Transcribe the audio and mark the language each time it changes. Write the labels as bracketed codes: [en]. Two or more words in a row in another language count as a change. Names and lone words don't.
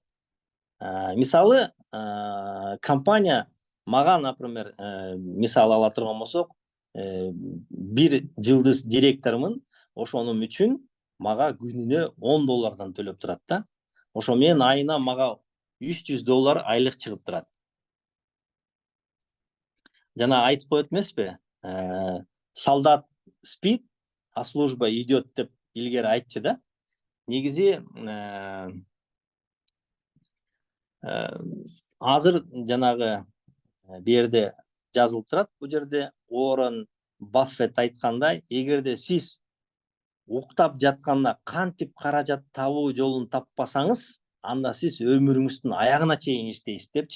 [ky] Мисалы, компания мага, например, мисал ала турган болсок, бир жылдыз директормун, ошонун үчүн мага күнүнө $10 төлөп турат да. Ошо менен айына мага $300 айлык чыгып турат. Жана айтып коет эмеспи? [ru] Солдат спит, а служба идет [ky] деп илгери айтчу да. Негизи азыр жанагы берде жазылып турат, бул жерде Уоррен Баффет айткандай, эгерде сиз уктап жатканда кантип каражат табуу жолун таппасаңыз, анда сиз өмүрүңүздүн аягына чейин иштейсиз депчи.